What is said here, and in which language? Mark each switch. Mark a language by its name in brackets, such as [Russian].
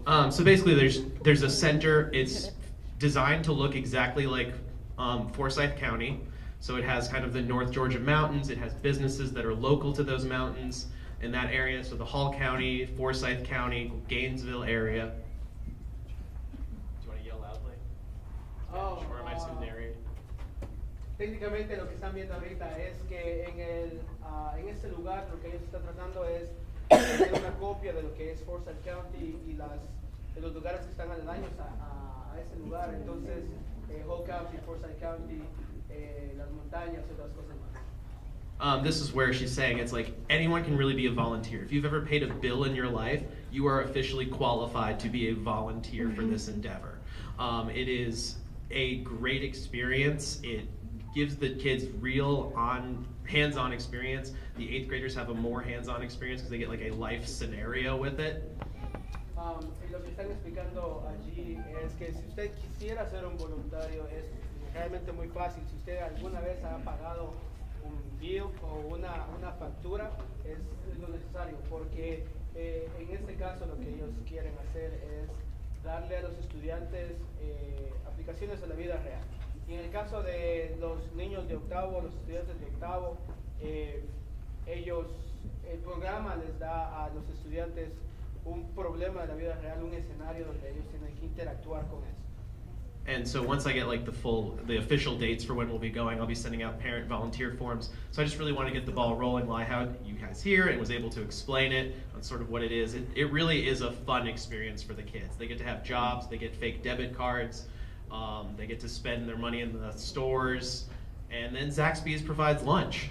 [English] So basically, there's a center. It's designed to look exactly like Forsyth County. So it has kind of the North Georgia mountains. It has businesses that are local to those mountains in that area. So the Hall County, Forsyth County, Gainesville area. Do you want to yell loudly? Oh, Or am I just going to narrate? [Spanish] técnicamente lo que están viendo ahorita es que en este lugar lo que ellos están tratando es hacer una copia de lo que es Forsyth County y de los lugares que están aledaños a ese lugar. Entonces, Whole County, Forsyth County, las montañas y otras cosas más. [English] This is where she's saying it's like anyone can really be a volunteer. If you've ever paid a bill in your life, you are officially qualified to be a volunteer for this endeavor. It is a great experience. It gives the kids real hands-on experience. The 8th graders have a more hands-on experience because they get like a life scenario with it. [Spanish] Y lo que están explicando allí es que si usted quisiera ser un voluntario es realmente muy fácil. Si usted alguna vez ha pagado un bill o una factura, es lo necesario, porque en este caso lo que ellos quieren hacer es darle a los estudiantes aplicaciones a la vida real. Y en el caso de los niños de octavo, los estudiantes de octavo, el programa les da a los estudiantes un problema de la vida real, un escenario donde ellos tienen que interactuar con eso. [English] And so once I get like the official dates for when we'll be going, I'll be sending out parent volunteer forms. So I just really want to get the ball rolling while I had you guys here and was able to explain it on sort of what it is. It really is a fun experience for the kids. They get to have jobs, they get fake debit cards, they get to spend their money in the stores, and then Zaxby's provides lunch.